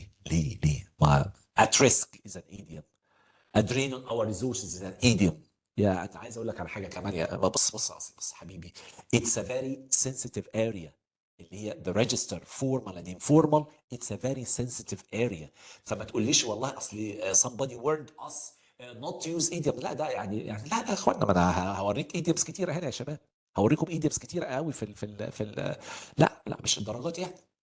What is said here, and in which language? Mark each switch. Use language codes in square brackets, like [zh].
[ar] ليه ما [en] at risk is an idiom. A drain on our resources is an idiom. [ar] يا انا عايز اقول لك على حاجه كمان يا بص حبيبي. [en] It's a very sensitive area [ar] اللي هي [en] the register formal and informal. It's a very sensitive area. [ar] فما تقوليش والله اصل [en] somebody warned us not to use idiom. [ar] لا ده يعني لا يا اخوانا، ما انا هوريك idioms كتيره هنا يا شباب. هوريكم idioms كتيره قوي في لا مش الدرجات يعني.